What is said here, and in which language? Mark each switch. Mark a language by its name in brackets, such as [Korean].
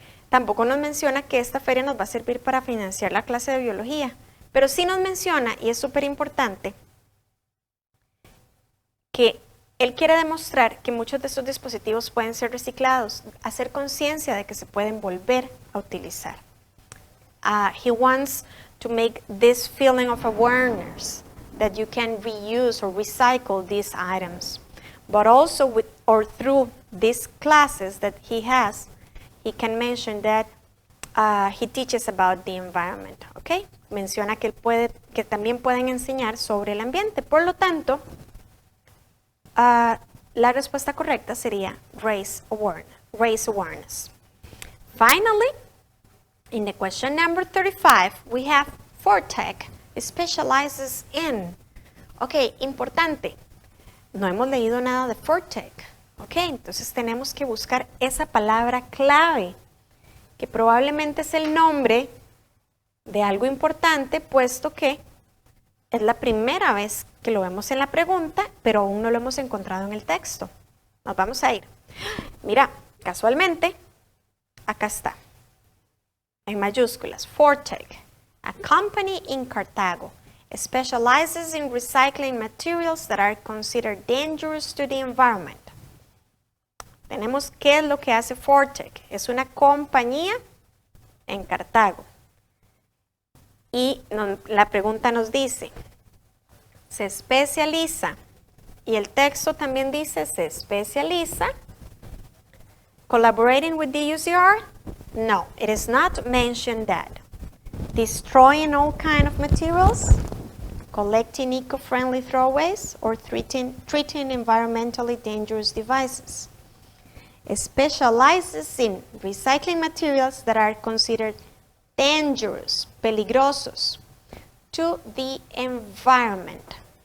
[Spanish] Tampoco nos menciona que esta feria nos va a servir para financiar la clase de biología, pero sí nos menciona, y es súper importante, que él quiere demostrar que muchos de estos dispositivos pueden ser reciclados, hacer conciencia de que se pueden volver a utilizar. [English] He wants to make this feeling of awareness that you can reuse or recycle these items. But also with or through these classes that he has, he can mention that he teaches about the environment, [Spanish] ¿ok? Menciona que, que también pueden enseñar sobre el ambiente. Por lo tanto, la respuesta correcta sería [English] raise awareness. Finally, in the question number 35, we have ForTech specializes in. [Spanish] Ok, importante. No hemos leído nada de ForTech. Ok, entonces tenemos que buscar esa palabra clave, que probablemente es el nombre de algo importante, puesto que es la primera vez que lo vemos en la pregunta, pero aún no lo hemos encontrado en el texto. Nos vamos a ir. Mira, casualmente, acá está, en mayúsculas, [English] ForTech, a company in Cartago, specializes in recycling materials that are considered dangerous to the environment. [Spanish] Tenemos qué es lo que hace ForTech. Es una compañía en Cartago. Y la pregunta nos dice, se especializa, y el texto también dice, se especializa, [English] collaborating with the UCR? No, it is not mentioned that. Destroying all kind of materials, collecting eco-friendly throwaways, or treating environmentally dangerous devices. It specializes in recycling materials that are considered dangerous, [Spanish] peligrosos, [English] to the environment.